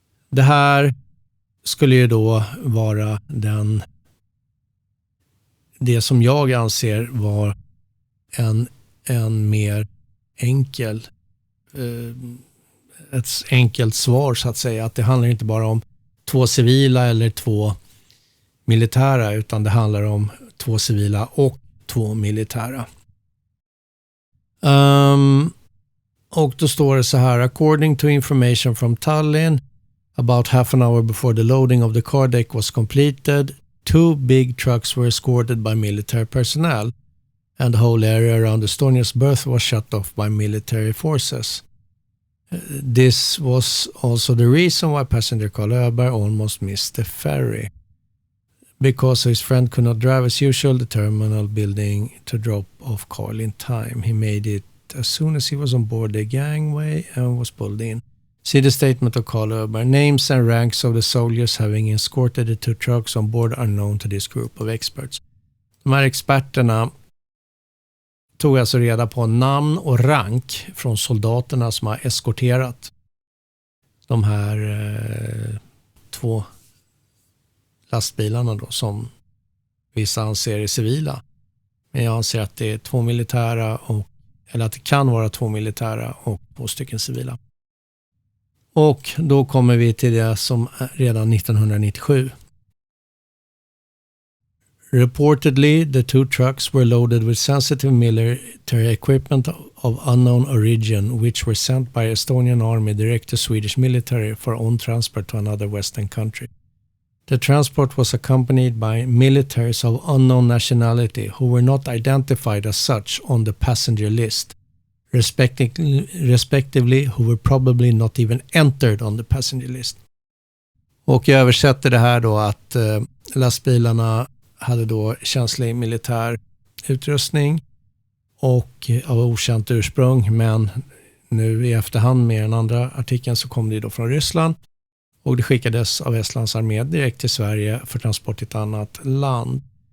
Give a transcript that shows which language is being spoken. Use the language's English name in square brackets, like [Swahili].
[Swedish] Det här skulle ju då vara det som jag anser var en mer enkel ett enkelt svar så att säga, att det handlar inte bara om 2 civila eller 2 militära utan det handlar om 2 civila och 2 militära. Och då står det så här: [English] according to information from Tallinn, about half an hour before the loading of the car deck was completed, 2 big trucks were escorted by military personnel and the whole area around Estonia's berth was shut off by military forces. This was also the reason why passenger Carl Öberg almost missed the ferry. Because his friend could not drive as usual, the terminal building to drop off Carl in time. He made it as soon as he was on board the gangway and was pulled in. See the statement of Carl Öberg. Names and ranks of the soldiers having escorted the 2 trucks on board are known to this group of experts. [Swedish] De här experterna tog alltså reda på namn och rank från soldaterna som har eskorterat de här 2 lastbilarna då, som vissa anser är civila. Men jag anser att det är 2 militära eller att det kan vara 2 militära och 2 stycken civila. Och då kommer vi till det som redan 1997. [English] Reportedly, the 2 trucks were loaded with sensitive military equipment of unknown origin, which were sent by Estonian army direct to Swedish military for own transport to another western country. The transport was accompanied by militaries of unknown nationality who were not identified as such on the passenger list, respectively who were probably not even entered on the passenger list. [Swedish] Och jag översätter det här då att lastbilarna hade då känslig militär utrustning och av okänt ursprung, men nu i efterhand med den andra artikeln så kom det då från Ryssland och det skickades av Estlands armé direkt till Sverige för transport till ett annat land.